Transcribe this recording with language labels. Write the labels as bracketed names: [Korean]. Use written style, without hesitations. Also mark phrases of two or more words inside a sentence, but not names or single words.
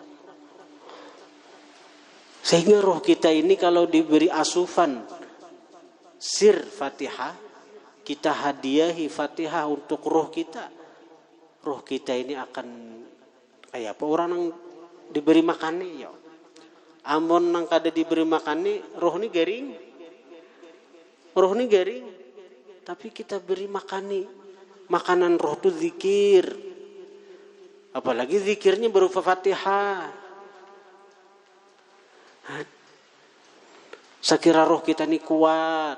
[Indonesian] Sehingga roh kita ini kalau diberi asupan sir Fatihah, kita hadiahi Fatihah untuk roh kita. Roh kita ini akan kayak apa orang yang diberi makan nih, ya. [Banjar] Amun nang kada diberi makan nih, roh ini garing. [Indonesian] Roh ini garing. Tapi kita beri makan nih. Makanan roh itu zikir. Apalagi zikirnya berupa Fatihah. Sekira roh kita ini kuat.